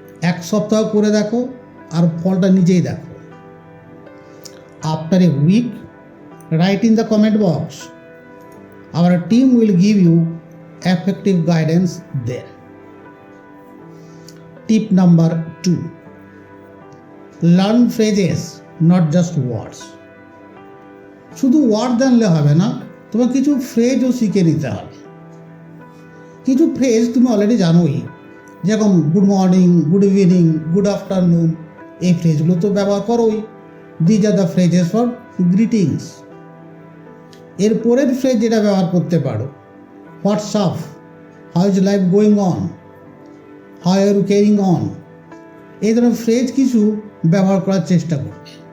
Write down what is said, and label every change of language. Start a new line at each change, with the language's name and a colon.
Bangla: 1 সপ্তাহ করে দেখো আর ফলটা নিজেই দেখো।
English: After a week, right in the comment box. Our team will give you effective guidance there. Tip number 2. Learn phrases, not just words.
Bangla: শুধু word জানলে হবে না, তোমার কিছু ফ্রেজও শিখে নিতে হবে। কিছু ফ্রেজ তুমি অলরেডি জানোই, যেরকম
English: good morning, good evening, good afternoon,
Bangla: এই ফ্রেজগুলো তো ব্যবহার করোই।
English: These are the phrases for greetings.
Bangla: এর পরের ফ্রেজ যেটা ব্যবহার করতে পারো,
English: what's up, how is life going on, how are you carrying on,
Bangla: এই ধরনের ফ্রেজ কিছু ব্যবহার করার চেষ্টা করবে।